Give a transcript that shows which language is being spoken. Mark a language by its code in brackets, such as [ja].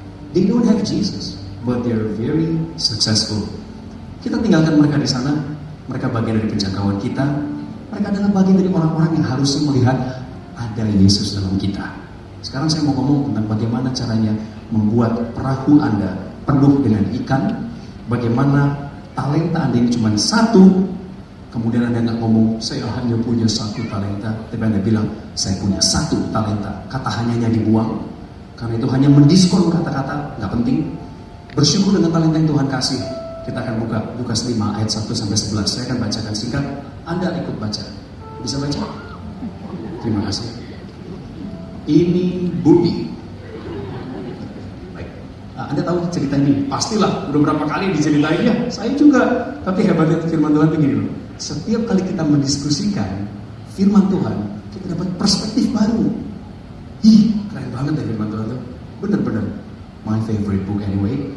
[en] They don't have Jesus, but they are very successful. [id] Kita tinggalkan mereka di sana, mereka bagian dari penjangkauan kita. Mereka adalah bagian dari orang-orang yang harusnya melihat ada Yesus dalam kita. Sekarang saya mau ngomong tentang bagaimana caranya membuat perahu Anda penuh dengan ikan. Bagaimana talenta Anda ini cuma satu. Kemudian Anda nggak ngomong, saya hanya punya 1 talenta. Tapi Anda bilang, saya punya 1 talenta. Kata hanyanya dibuang. Karena itu hanya mendiskon kata-kata, nggak penting. Bersyukur dengan talenta yang Tuhan kasih. Kita akan buka Lukas 5 ayat 1-11. Saya akan bacakan singkat. Anda ikut baca. Bisa baca? Terima kasih. Ini bumi. Baik. Nah, Anda tahu cerita ini? Pastilah, udah berapa kali diceritain ya. Saya juga. Tapi hebatnya firman Tuhan begini loh. Setiap kali kita mendiskusikan firman Tuhan, kita dapat perspektif baru. Ih, keren banget ya firman Tuhan itu. Bener-bener [en] my favorite book anyway.